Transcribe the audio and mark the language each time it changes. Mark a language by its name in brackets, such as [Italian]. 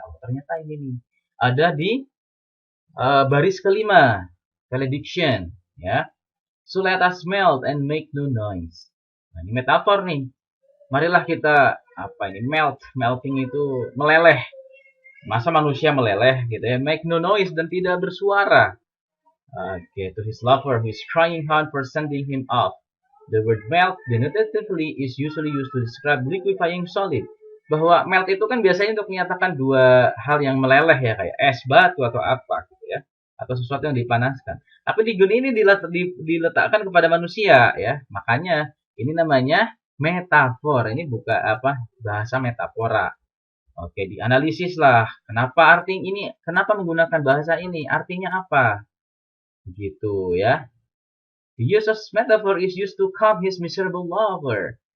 [Indonesian] Oh, ternyata ini nih. Ada di baris kelima, valediction, ya. [English] So let us melt and make no noise. [Indonesian] Nah, ini metafor nih. Marilah kita melting itu meleleh. Masa manusia meleleh gitu ya? [English] Make no noise [Indonesian] dan tidak bersuara. [English] Okay, to his lover who is trying hard for sending him off. The word melt denotatively is usually used to describe liquefying solid. [Indonesian] Bahwa melt itu kan biasanya untuk menyatakan dua hal yang meleleh ya, kayak es batu atau apa gitu ya, atau sesuatu yang dipanaskan. Tapi di gun ini diletakkan kepada manusia ya, makanya ini namanya metafor. Ini bukan bahasa metafora. Oke, dianalisis lah. Kenapa menggunakan bahasa ini? Artinya apa? Begitu ya. [English] The use of metaphor is used to calm his miserable lover.